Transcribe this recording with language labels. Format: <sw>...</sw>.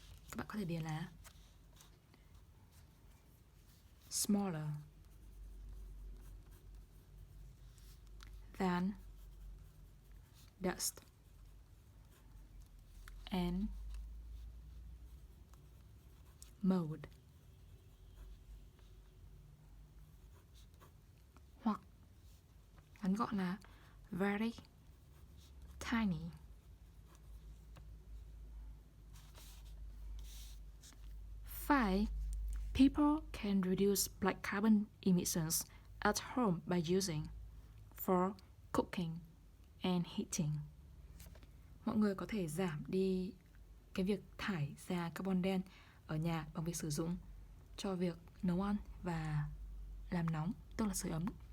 <vi>Các bạn có thể điền là</vi> <en>smaller than dust and mold.</en> <vi>Hoặc ngắn gọn là</vi> <en>very tiny. Five, people can reduce black carbon emissions at home by using for cooking and heating.</en> <vi>Mọi người có thể giảm đi cái việc thải ra carbon đen ở nhà bằng việc sử dụng cho việc nấu ăn và làm nóng, tức là sưởi ấm.</vi>